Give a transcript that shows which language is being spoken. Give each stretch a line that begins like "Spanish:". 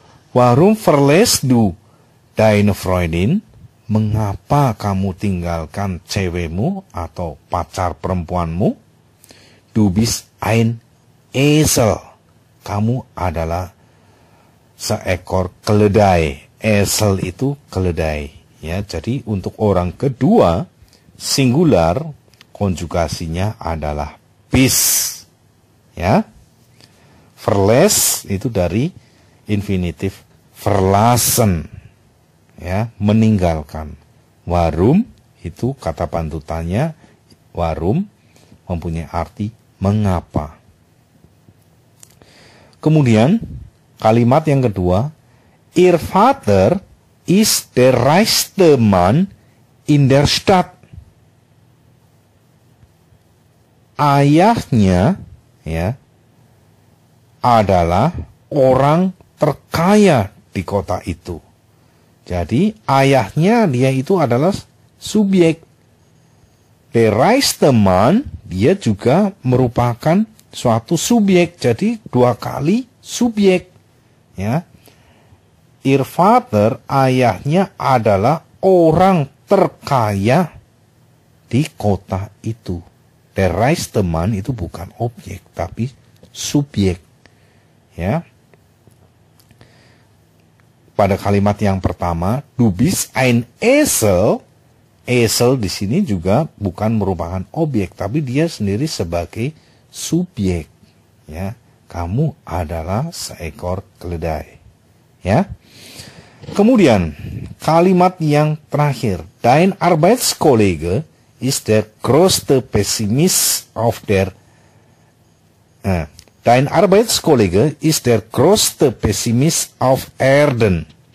German: Warum verlässt du deine Freundin?
Indonesian: Mengapa kamu tinggalkan cewekmu atau pacar perempuanmu?
German: Du bist ein Esel.
Indonesian: Kamu adalah seekor keledai. Esel itu keledai. Ya, jadi untuk orang kedua, singular, konjugasinya adalah bis. Ya. Verlass itu dari infinitif verlassen. Ya, meninggalkan. Warum itu kata pantutannya, warum mempunyai arti mengapa. Kemudian kalimat yang kedua,
German: ihr Vater ist der reichste Mann in der Stadt.
Indonesian: Ayahnya ya adalah orang terkaya di kota itu. Jadi ayahnya dia itu adalah subjek.
German: Der reichste Mann
Indonesian: dia juga merupakan suatu subjek. Jadi dua kali subjek. Ya. Ihr Vater, ayahnya adalah orang terkaya di kota itu.
German: Der reichste Mann
Indonesian: itu bukan objek, tapi subjek. Ya. Pada kalimat yang pertama,
German: du bist ein Esel.
Indonesian: Esel di sini juga bukan merupakan objek, tapi dia sendiri sebagai subjek. Ya, kamu adalah seekor keledai. Ya. Kemudian kalimat yang terakhir,
German: Dein Arbeitskollege ist der größte Pessimist auf der Dein Arbeitskollege ist der größte Pessimist auf Erden.